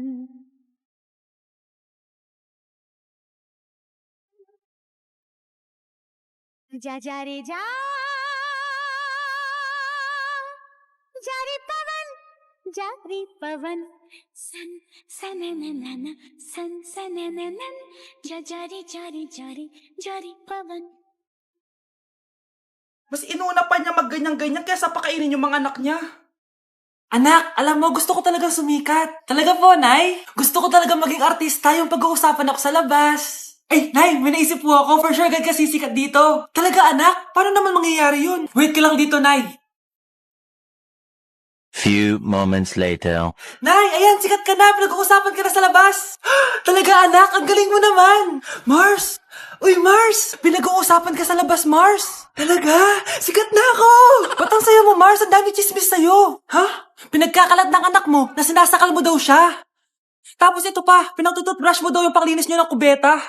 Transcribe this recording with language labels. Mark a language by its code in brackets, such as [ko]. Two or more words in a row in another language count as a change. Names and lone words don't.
[hi] जा जा रे जा रे पवन सन सनननन सन सनननन जा जा रे पवन. [tl] Mas inuna pa niya magganyan-ganyan kaysa pakainin yung mga anak niya. Anak, alam mo, gusto ko talagang sumikat. Talaga po, Nay. Gusto ko talagang maging artista yung pag-uusapan ako sa labas. Ay, Nay, may naisip po ako. [en] For sure, [tl] agad ka sisikat dito. Talaga, anak? Paano naman mangyayari yun? Wait ka lang dito, Nay. [en] Few moments later. [tl] Nay, ayan, sikat ka na. Pinag-uusapan ka na sa labas. Talaga, anak, ang galing mo naman. Mars! Uy, Mars! Pinag-uusapan ka sa labas, Mars. Talaga? Sikat na ako! Ba't ang sayo mo, Mars? Ang dami chismis sa'yo. Ha? Pinagkakalat ng anak mo na sinasakal mo daw siya. Tapos ito pa, pinagtututbrush mo daw yung panglinis niyo ng kubeta.